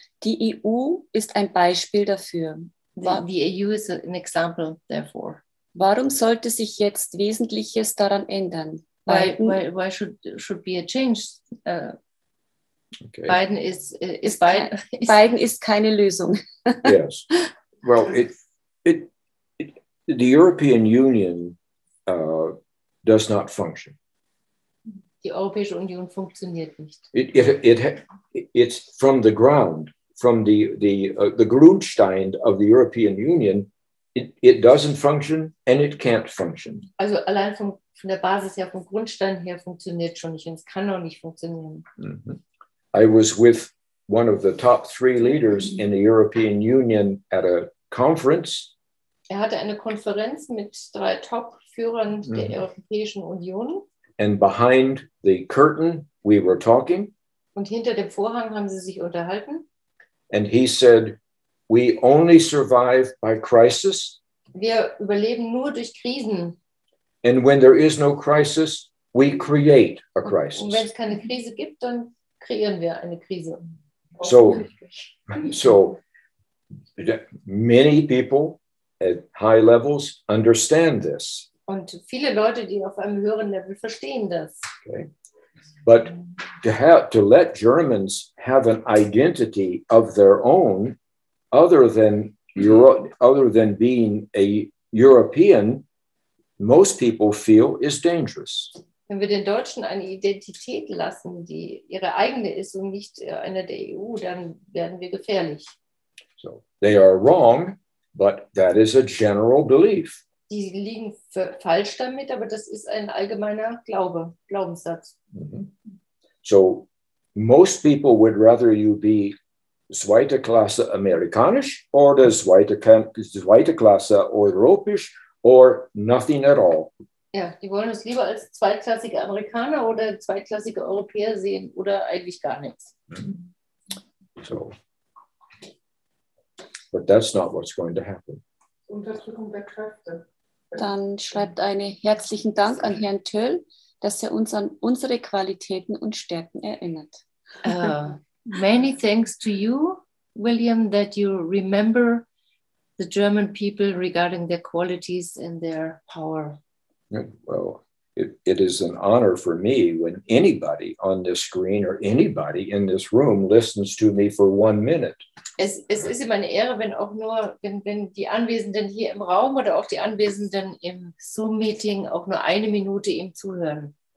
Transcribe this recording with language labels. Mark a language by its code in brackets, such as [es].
[de] Die EU ist ein Beispiel dafür. [en] The EU is an example, therefore. [de] Warum sollte sich jetzt Wesentliches daran ändern? [en] Why should be a change? Okay. [de] Biden ist keine Lösung. [en] Yes. Well, the European Union does not function. [de] Die Europäische Union funktioniert nicht. [en] It's from the ground, from the Grundstein of the European Union. It doesn't function and it can't function. [de] Also allein von der Basis her, vom Grundstein her funktioniert schon nicht und es kann auch nicht funktionieren. Mm-hmm. [en] I was with one of the top 3 leaders in the European Union at a conference. [de] Hatte eine Konferenz mit 3 Top-Führern der Europäischen Union. [en] And behind the curtain, we were talking. [de] Und hinter dem Vorhang haben sie sich unterhalten. [en] And he said, we only survive by crisis. [de] Wir überleben nur durch Krisen. [en] And when there is no crisis, we create a crisis. [de] Und wenn es keine Krise gibt, dann kreieren wir eine Krise. [en] So many people at high levels understand this. [de] Und viele Leute, die auf einem höheren Level verstehen das. [en] Okay. But to let Germans have an identity of their own, other than being a European, most people feel is dangerous. [de] Wenn wir den Deutschen eine Identität lassen, die ihre eigene ist und nicht eine der EU, dann werden wir gefährlich. [en] So they are wrong, but that is a general belief. [de] Die liegen falsch damit, aber das ist ein allgemeiner Glaubenssatz. [en] So most people would rather you be [de] zweite Klasse amerikanisch oder zweite Klasse europäisch [en] or nothing at all. [de] Ja, die wollen es lieber als zweitklassige Amerikaner oder zweitklassige Europäer sehen oder eigentlich gar nichts. [en] So, but that's not what's going to happen. [de] Unterdrückung der Kräfte. Dann schreibt eine herzlichen Dank an Herrn Toel, dass er uns an unsere Qualitäten und Stärken erinnert. [en] Many thanks to you, William, that you remember the German people regarding their qualities and their power. Well, it is an honor for me when anybody on this screen or anybody in this room listens to me for 1 minute. [de] Es ist immer eine Ehre, wenn die Anwesenden hier im Raum oder auch die Anwesenden im Zoom-Meeting auch nur 1 Minute ihm zuhören.